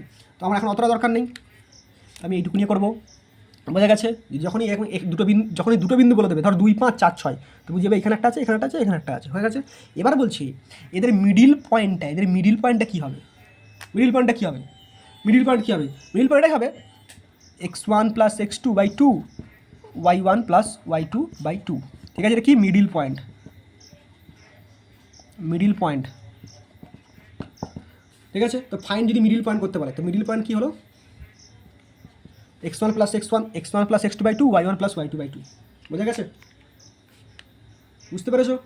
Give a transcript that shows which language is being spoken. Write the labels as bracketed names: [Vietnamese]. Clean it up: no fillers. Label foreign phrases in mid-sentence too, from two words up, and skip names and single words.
[Bangla] তো আমার এখন অতটা দরকার নেই, আমি এইটুকু নিয়ে করবো, বোঝা গেছে। যখনই এখন দুটো বিন্দু বলে দেবে, ধর 2 5 4 6, তো বুঝে যাবে এখানে একটা আছে, এখানে একটা আছে, এখানে একটা আছে, হয়ে গেছে। এবার বলছি এদের [English] middle pointটা [Bangla] কী হবে, [English] middle point [Bangla] কী হবে, [English] middle pointটাই [Bangla] হবে x1 + x2/2 y1 + y2/2, ঠিক আছে। এটা কি [English] middle point, [Bangla] ঠিক আছে। তো ফাইন যদি [English] middle point [Bangla] করতে পারে, তো [English] middle point [Bangla] কী হলো, x1 প্লাস x1, x1 প্লাস x2/2, y1 প্লাস y2/2। বোঝা গেছে? বুঝতে পেরেছো?